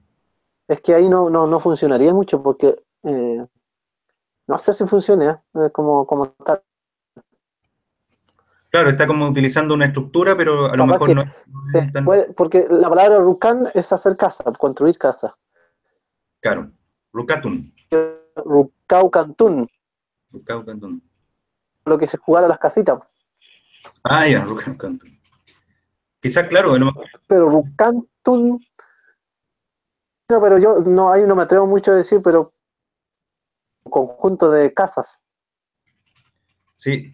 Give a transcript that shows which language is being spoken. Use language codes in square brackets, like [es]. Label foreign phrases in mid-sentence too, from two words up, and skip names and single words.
[es] es que ahí no funcionaría mucho porque no sé si funcione, como tal. Claro, está como utilizando una estructura, pero a lo Capaz mejor que no, se es tan puede, porque la palabra Rucan es hacer casa, construir casa. caro. [arn] Rucatun. Rucaucantún, Rucaucatun. [es] lo que se jugara a las casitas. Ah, ya, Rucaucatun. Quizás, claro, a lo mejor, Pero Rucantún, no, pero yo no, ahí no me atrevo mucho a decir, pero conjunto de casas. sí.